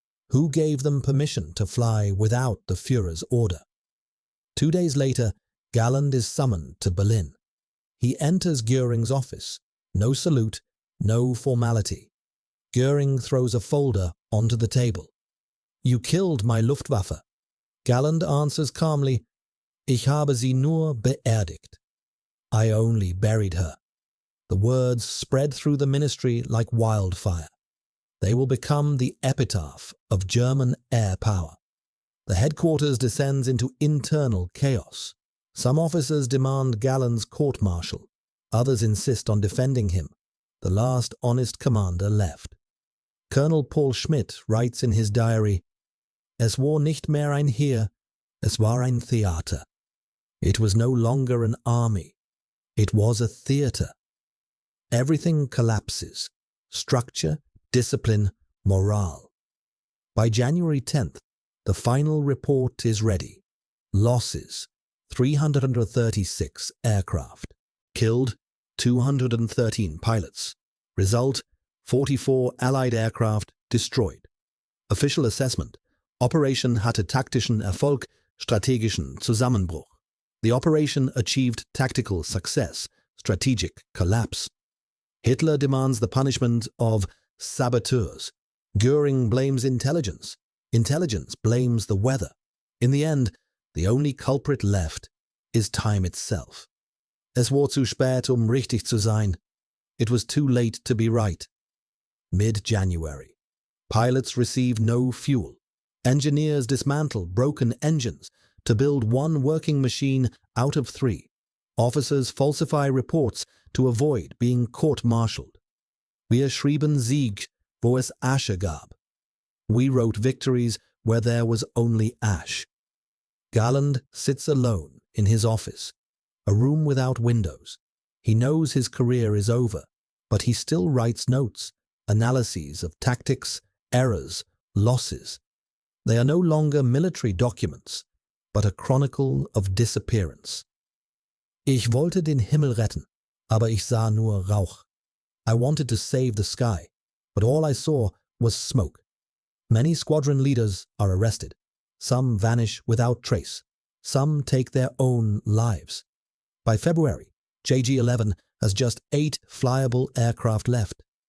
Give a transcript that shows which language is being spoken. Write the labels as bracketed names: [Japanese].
[English] Who gave them permission to fly without the Führer's order? 2 days later, Galland is summoned to Berlin. He enters Göring's office. No salute, no formality. Göring throws a folder onto the table. You killed my Luftwaffe. Galland answers calmly, [German] Ich habe sie nur beerdigt. [English] I only buried her. The words spread through the ministry like wildfire. They will become the epitaph of German air power. The headquarters descends into internal chaos. Some officers demand Galland's court-martial. Others insist on defending him. The last honest commander left. Colonel Paul Schmidt writes in his diary, [German] Es war nicht mehr ein Heer, es war ein Theater. [English] It was no longer an army. It was a theater. Everything collapses. Structure, discipline, morale. By January 10th, the final report is ready. Losses, 336 aircraft. Killed, 213 pilots. Result, 44 Allied aircraft destroyed. Official assessment, [German] Operation hatte taktischen Erfolg, strategischen Zusammenbruch. [English] The operation achieved tactical success, strategic collapse. Hitler demands the punishment of saboteurs. Göring blames intelligence. Intelligence blames the weather. In the end, the only culprit left is time itself. [German] Es war zu spät, richtig zu sein. [English] It was too late to be right. Mid-January. Pilots receive no fuel. Engineers dismantle broken engines to build one working machine out of 3. Officers falsify reports to avoid being court-martialed. [German] Wir schrieben Sieg, wo es Asche gab. [English] We wrote victories where there was only ash. Galland sits alone in his office, a room without windows. He knows his career is over, but he still writes notes, analyses of tactics, errors, losses. They are no longer military documents, but a chronicle of disappearance. [German] Ich wollte den Himmel retten, aber ich sah nur Rauch. [English] I wanted to save the sky, but all I saw was smoke. Many squadron leaders are arrested. Some vanish without trace. Some take their own lives. By February, JG-11 has just 8 flyable aircraft left.